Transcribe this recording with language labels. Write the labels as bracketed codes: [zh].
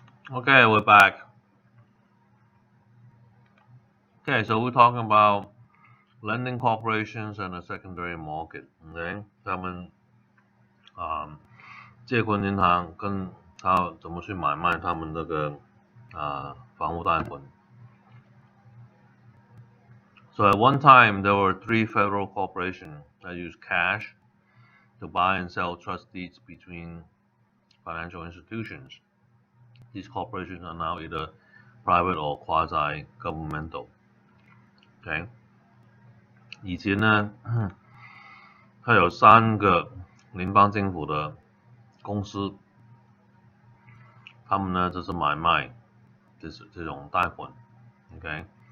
[en] Okay, we're back. Okay, so we're talking about lending corporations and the secondary market. [zh] OK， 他们借款银行跟他怎么去买卖他们这个房屋贷款。 [en] So at one time there were 3 federal corporations that used cash to buy and sell trust deeds between financial institutions. These corporations are now either private or quasi-governmental. [zh] OK， 以前呢，它有3个联邦政府的公司，他们呢就是买卖这种贷款 ，OK。